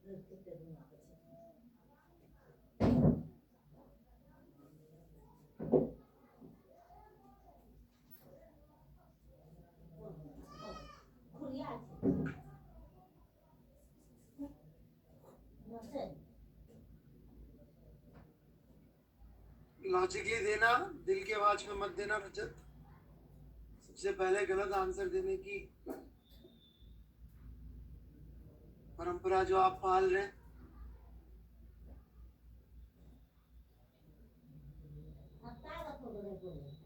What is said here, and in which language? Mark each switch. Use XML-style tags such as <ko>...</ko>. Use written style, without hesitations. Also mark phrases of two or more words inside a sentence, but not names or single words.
<ko>그때 누나 그치? 코리아지. 무슨?</ko> <hi>लॉजिकली देना, दिल की आवाज में मत देना रजत। सबसे पहले गलत आंसर देने की परंपरा जो आप पाल रहे हैं,</hi> <ko>아빠가 보고 보고.</ko>